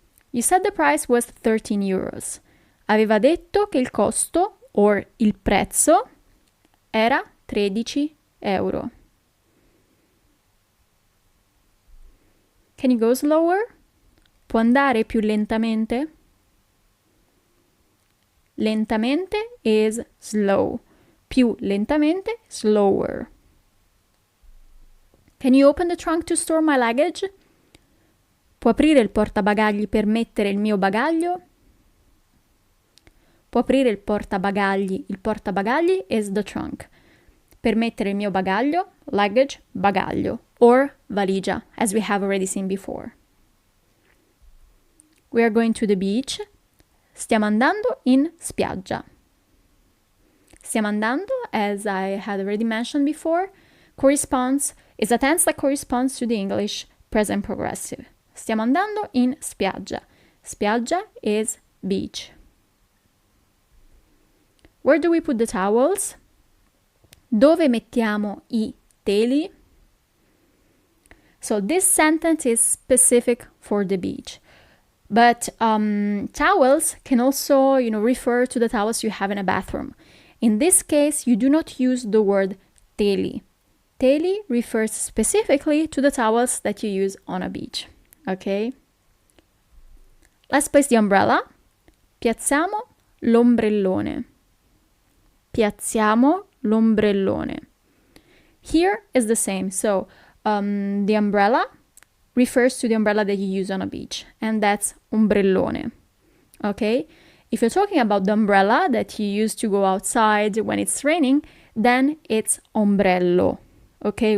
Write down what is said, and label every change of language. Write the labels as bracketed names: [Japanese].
[English] You said the price was 13 euros. [Italian] Aveva detto che il costo, or il prezzo, era 13 euro. [English] Can you go slower? [Italian] Può andare più lentamente? [English] Lentamente is slow. [Italian] Più lentamente, [English] slower. Can you open the trunk to store my luggage? [Italian] Può aprire il portabagagli per mettere il mio bagaglio? Può aprire il portabagagli. Il portabagagli [English] is the trunk. [Italian] Per mettere il mio bagaglio, [English] luggage, bagaglio, or valigia, as we have already seen before. We are going to the beach. [Italian] Stiamo andando in spiaggia. Stiamo andando, [English] as I had already mentioned before, is a tense that corresponds to the English present progressive. [Italian] Stiamo andando in spiaggia. [English] Spiaggia is beach. Where do we put the towels? [Italian] Dove mettiamo I teli? [English] So this sentence is specific for the beach. But towels can also, refer to the towels you have in a bathroom. In this case, you do not use the word teli. Teli refers specifically to the towels that you use on a beach. Okay? Let's place the umbrella. [Italian] Piazziamo l'ombrellone. Piazziamo l'ombrellone. [English] Here is the same. So the umbrella refers to the umbrella that you use on a beach, and that's ombrellone. Okay? If you're talking about the umbrella that you use to go outside when it's raining, then it's ombrello. Okay?